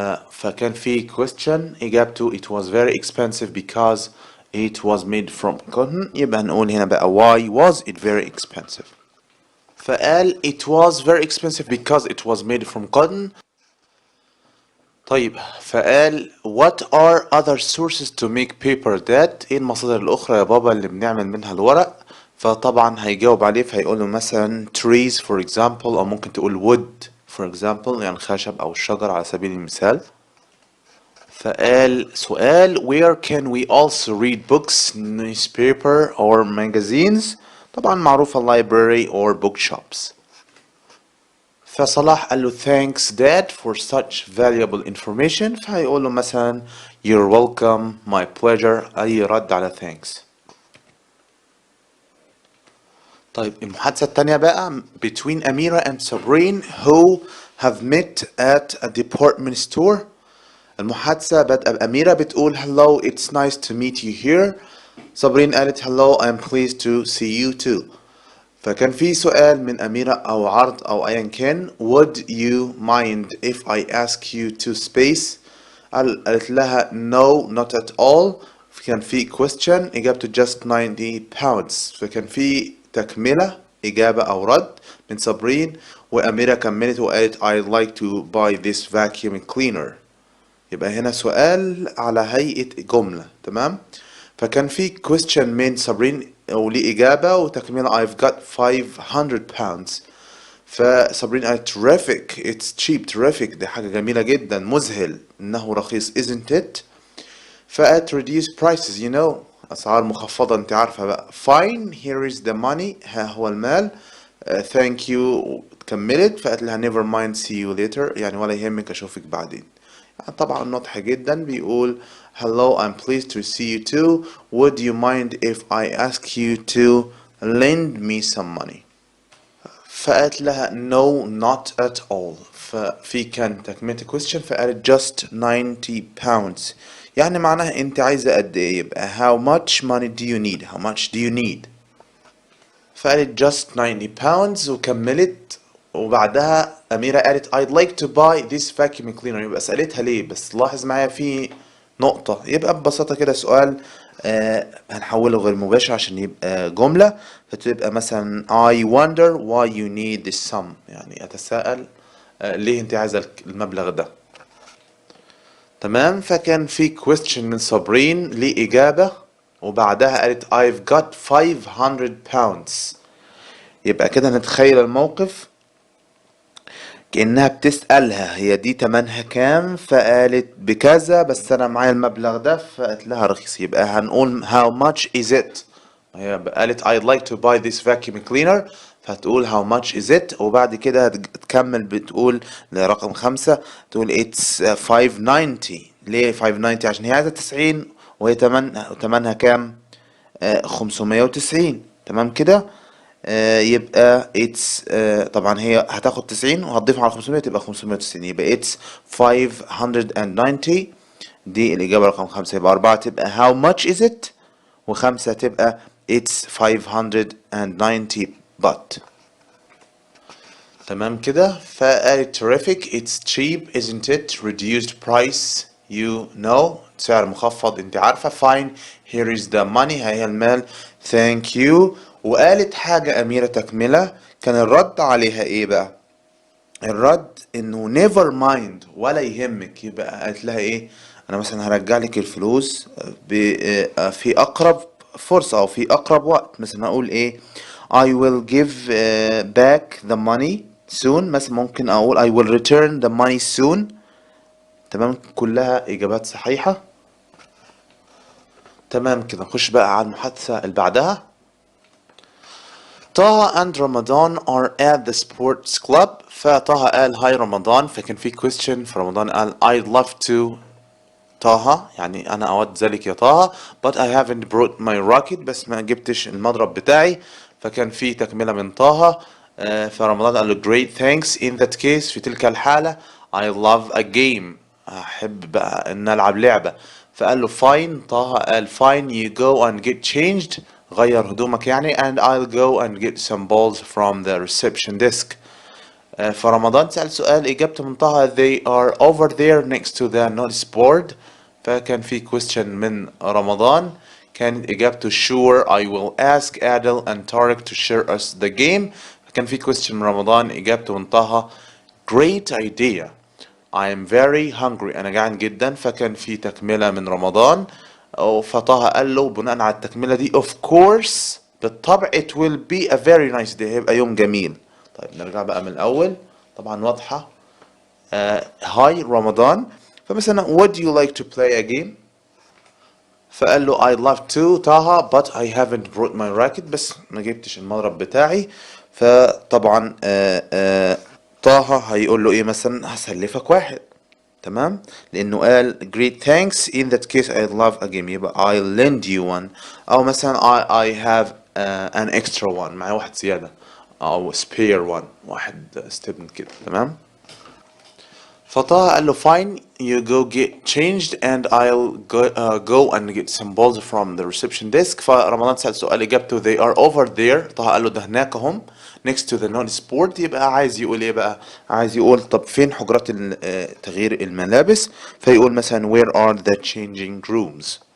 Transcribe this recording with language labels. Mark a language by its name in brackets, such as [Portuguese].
[Arabic] فكان في [English] question [Arabic] إجابته [English] it was very expensive because it was made from cotton. [Arabic] يبقى هنقول هنا بقى [English] why was it very expensive. [Arabic] فقال [English] it was very expensive because it was made from cotton. [Arabic] طيب فقال [English] what are other sources to make paper Dad؟ [Arabic] ايه المصادر الأخرى يا بابا اللي بنعمل منها الورق؟ فطبعا هيجاوب عليه فهيقول له مثلا [English] trees for example [Arabic] أو ممكن تقول [English] wood for example [Arabic] يعني الخشب أو الشجر على سبيل المثال. فقال سؤال [English] where can we also read books, newspaper or magazines؟ [Arabic] طبعا معروفة [English] library or bookshops. [Arabic] فصلاح قال له [English] thanks dad for such valuable information. [Arabic] فهيقول له مثلا [English] you're welcome, my pleasure. [Arabic] أي رد على thanks. طيب المحادثة التانية بقى [English] between Amira and Sabrine who have met at a department store. [Arabic] المحادثة بدأ بأميرة بتقول [English] hello it's nice to meet you here. [Arabic] صابرين قالت [English] hello I'm pleased to see you too. [Arabic] فكان في سؤال من أميرة أو عرض أو أيا كان [English] would you mind if I ask you to space؟ [Arabic] قالت لها [English] no not at all. [Arabic] كان في [English] question [Arabic] إجابته [English] just 90 pounds. [Arabic] فكان في تكملة إجابة أو رد من صابرين وأميرة كملت وقالت [English] I'd like to buy this vacuum cleaner. [Arabic] يبقى هنا سؤال على هيئة جملة. تمام. فكان في question من صابرين وليه إجابة وتكملة [English] I've got 500 pounds. [Arabic] فصابرين قالت [English] terrific it's cheap. [Arabic] terrific دي حاجة جميلة جدا مذهل إنه رخيص [English] isn't it. [Arabic] فقالت [English] reduce prices you know [Arabic] أسعار مخفضة أنت عارفة بقى. [English] fine here is the money [Arabic] ها هو المال. thank you كملت فقالت لها [English] never mind see you later [Arabic] يعني ولا يهمك أشوفك بعدين. طبعا واضح جدا بيقول [English] hello I'm pleased to see you too would you mind if I ask you to lend me some money. [Arabic] فقالت لها [English] no not at all. [Arabic] ففي كان تكملة question فقالت [English] just 90 pounds [Arabic] يعني معناها انت عايزة قد ايه. يبقى [English] how much money do you need how much do you need. [Arabic] فقالت [English] just 90 pounds [Arabic] وكملت وبعدها أميرة قالت [English] I'd like to buy this vacuum cleaner. [Arabic] يبقى سألتها ليه بس لاحظ معايا في نقطة. يبقى ببساطة كده سؤال هنحوله غير مباشر عشان يبقى جملة. فتبقى مثلا [English] I wonder why you need this sum [Arabic] يعني أتساءل ليه أنت عايزة المبلغ ده. تمام. فكان في question من صابرين ليه إجابة وبعدها قالت [English] I've got 500 pounds. [Arabic] يبقى كده نتخيل الموقف كأنها بتسألها هي دي تمنها كام، فقالت بكذا بس أنا معايا المبلغ ده، فقالت لها رخيص. يبقى هنقول [English] how much is it. [Arabic] هي قالت [English] I'd like to buy this vacuum cleaner، [Arabic] فهتقول [English] how much is it، [Arabic] وبعد كده هتكمل بتقول لرقم 5 تقول [English] it's 590. [Arabic] ليه 590؟ عشان هي عايزة 90 وهي تمنها كام؟ 590. تمام كده. يبقى it's طبعا هي هتاخد 90 وهتضيف على 500 تبقى 590، يبقى [English] it's 590. [Arabic] دي الإجابة رقم 5. يبقى 4 تبقى [English] how much is it، [Arabic] و5 تبقى [English] it's 590 but. [Arabic] تمام كده. فقالت [English] terrific it's cheap isn't it reduced price you know، [Arabic] سعر مخفض انت عارفة. [English] fine here is the money، [Arabic] هي المال. [English] thank you. [Arabic] وقالت حاجة أميرة تكملة، كان الرد عليها ايه بقى؟ الرد انه [English] never mind [Arabic] ولا يهمك. يبقى قالت لها ايه؟ انا مثلا هرجع لك الفلوس في اقرب فرصة او في اقرب وقت. مثلا اقول ايه؟ [English] I will give back the money soon. [Arabic] مثلا ممكن اقول [English] I will return the money soon. [Arabic] تمام، كلها اجابات صحيحة. تمام كده. نخش بقى على المحادثة اللي بعدها. طه [English] and Ramadan are at the sports club. [Arabic] فطه قال هاي رمضان، فكان في question، فرمضان قال [English] I'd love to [Arabic] طه، يعني أنا أود ذلك يا طه [English] but I haven't brought my racket، [Arabic] بس ما جبتش المضرب بتاعي. فكان في تكملة من طه. فرمضان قال له [English] great thanks in that case، [Arabic] في تلك الحالة [English] I love a game، [Arabic] أحب بقى إن ألعب لعبة. فقال له fine. [English] طه قال fine you go and get changed، [Arabic] غير هدومك يعني، [English] and I'll go and get some balls from the reception desk. [Arabic] فرمضان سأل سؤال إجابته من طه [English] they are over there next to the notice board. فكان في question من رمضان كانت إجابته sure I will ask Adel and Tariq to share us the game. [Arabic] فكان في question من رمضان إجابته من طه [English] great idea I am very hungry، [Arabic] أنا جعان جدا. فكان في تكملة من رمضان، فطه قال له بناء على التكملة دي of course بالطبع [English] it will be a very nice day، [Arabic] هيبقى يوم جميل. طيب نرجع بقى من الأول، طبعا واضحة. هاي رمضان، فمثلا [English] would you like to play a game؟ [Arabic] فقال له [English] I'd love to Taha but I haven't brought my racket، [Arabic] بس ما جبتش المضرب بتاعي. فطبعا طه هيقول له ايه مثلا؟ هسلفك واحد. تمام، لانه قال [English] great thanks in that case I love a game، [Arabic] يبقى [English] I'll lend you one. [Arabic] او مثلا [English] I have an extra one، [Arabic] معايا واحد زيادة، او [English] spare one، [Arabic] واحد استبن كده. تمام. فطه قال له [English] fine you go get changed and I'll go and get some balls from the reception desk. [Arabic] فرمضان سأل سؤال إجابته [English] they are over there. [Arabic] طه قال له ده هناك هم [English] next to the notice board. [Arabic] يبقى عايز يقول ايه بقى؟ عايز يقول طب فين حجرات تغيير الملابس؟ فيقول مثلا [English] where are the changing rooms.